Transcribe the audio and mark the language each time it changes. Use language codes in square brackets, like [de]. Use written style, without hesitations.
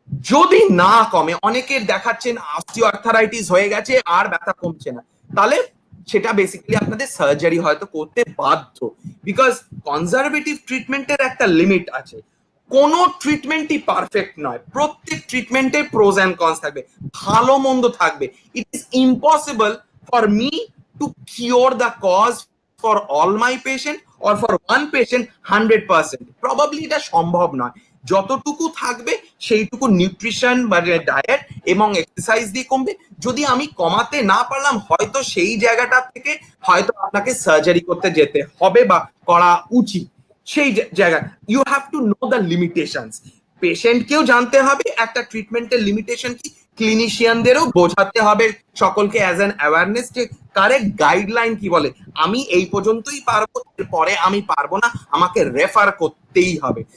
[bn] যদি না কমে, অনেকের দেখাচ্ছেন অস্টিওআর্থারাইটিস হয়ে গেছে আর ব্যথা কমছে না, তাহলে সেটা বেসিক্যালি আপনাদের সার্জারি হয়তো করতে বাধ্য, বিকজ কনজারভেটিভ ট্রিটমেন্টের একটা লিমিট আছে। কোন ট্রিটমেন্টই পারফেক্ট নয়, প্রত্যেক ট্রিটমেন্টের প্রোজ এন্ড কনস থাকবে, ভালো মন্দ থাকবে। [en] It is impossible for me to cure the cause for all my patient or for one patient 100%. [bn] Probably এটা সম্ভব নয়। যতটুকু থাকবে সেইটুকু নিউট্রিশন বা ডায়েট এবং এক্সারসাইজ দিয়ে কমবে। যদি আমি কমাতে না পারলাম, হয়তো সেই জায়গাটা থেকে হয়তো আপনাকে সার্জারি করতে যেতে হবে বা করা উচিত। সেই জায়গা [en] You have to know the limitations. [bn] পেশেন্টকেও জানতে হবে একটা ট্রিটমেন্টের লিমিটেশন কি, ক্লিনিশিয়ানদেরও বোঝাতে হবে সকলকে অ্যাজ অ্যান অ্যাওয়ারনেস যে কারেক্ট গাইডলাইন কি বলে, আমি এই পর্যন্তই পারবো, এরপরে আমি পারবো না, আমাকে রেফার করতেই হবে।